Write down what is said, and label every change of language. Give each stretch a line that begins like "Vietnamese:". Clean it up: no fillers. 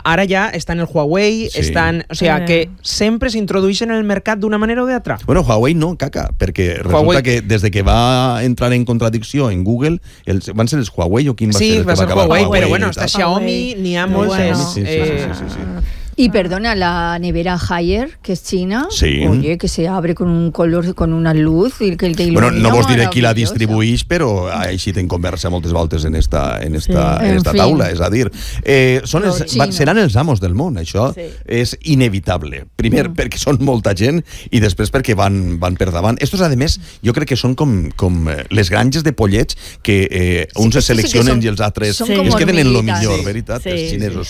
Catalan: Ara ja estan el Huawei, estan, o sigui, que sempre s'introdueixen en el mercat d'una manera o d'altra. Bueno, Huawei no, caca, perquè resulta que des de que va entrar en contradicció en Google, els van ser els Huawei o quin va ser el que va acabar Huawei, però bueno, està Xiaomi, ni ha molt. Bueno,
Spanish: Y perdona, la nevera Haier, que es china, oye, que se abre con un color, con una luz y que ilumina.
Catalan: Bueno, no vos diré qui la distribuís, però ha eixit en conversa moltes voltes en esta, en esta, en esta taula, és a dir, són els, seran els amos del món, això és inevitable. Primer, perquè són molta gent, i després perquè van, van per davant. Estos, a més, jo crec que són com, com les granges de pollets que uns es seleccionen i els altres es queden en lo millor, veritat, els xinesos.